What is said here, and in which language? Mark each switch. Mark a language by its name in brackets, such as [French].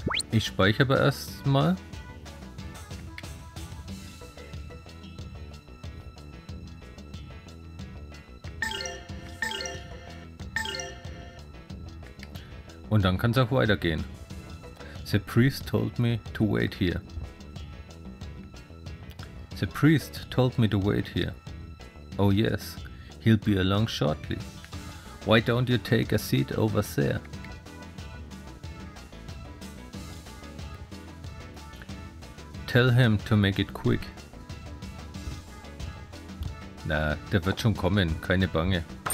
[German] Ich speichere aber erstmal. Und dann kann es auch weitergehen. [English] The priest told me to wait here. The priest told me to wait here. Oh yes, he'll be along shortly. Why don't you take a seat over there? Tell him to make it quick. [German] Na, der wird schon kommen, keine Bange.